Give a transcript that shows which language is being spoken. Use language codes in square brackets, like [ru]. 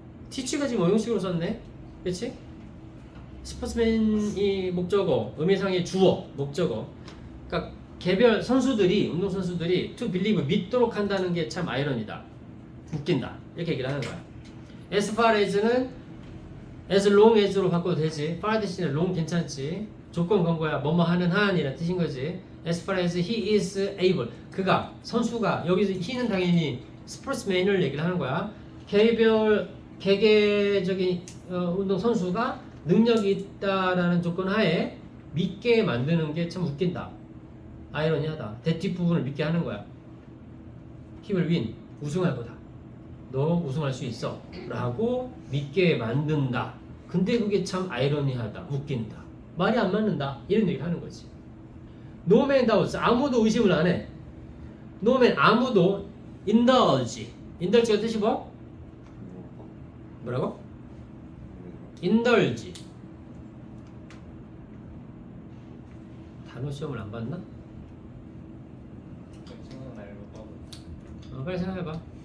[ko] teach가 지금 어용식으로 썼네. 그치? 스포츠맨이 목적어, 의미상의 주어, 목적어. 그러니까 개별 선수들이, 운동 선수들이 to believe, 믿도록 한다는 게 참 아이러니다. 웃긴다. 이렇게 얘기를 하는 거야. [en] as far as는 as long as로 [ko] 바꿔도 되지. far 대신에 long 괜찮지. 조건 건 거야. 뭐뭐 하는 한이라는 뜻인 거지. [en] as far as he is able. [ko] 그가, 선수가, 여기서 he는 당연히 스포츠맨을 얘기를 하는 거야. 개개적인 운동 선수가 능력이 있다라는 조건 하에 믿게 만드는 게 참 웃긴다. 아이러니하다. 대 뒷부분을 믿게 하는 거야. [en] He will win. [ko] 우승할 거다. 너 우승할 수 있어 라고 믿게 만든다. 근데 그게 참 아이러니하다. 웃긴다. 말이 안 맞는다. 이런 얘기를 하는 거지. [en] No man doubts. [ko] 아무도 의심을 안 해. [en] No man [ko] 아무도 [en] indulge. [ko] indulge가 뜻이 뭐? 뭐라고? indulge. 단어 시험을 안 봤나? 생각 날로 빠고 빨리 생각해봐.